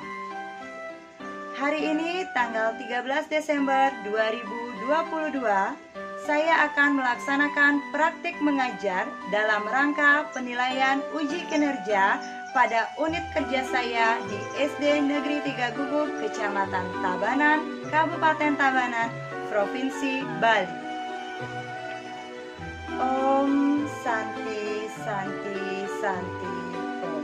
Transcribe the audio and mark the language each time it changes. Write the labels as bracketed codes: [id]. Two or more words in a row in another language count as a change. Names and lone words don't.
[id] Hari ini tanggal 13 Desember 2022, saya akan melaksanakan praktik mengajar dalam rangka penilaian uji kinerja pada unit kerja saya di SD Negeri 3 Gubuk, Kecamatan Tabanan, Kabupaten Tabanan, Provinsi Bali. [sa] Om Santi Santi Santi Om.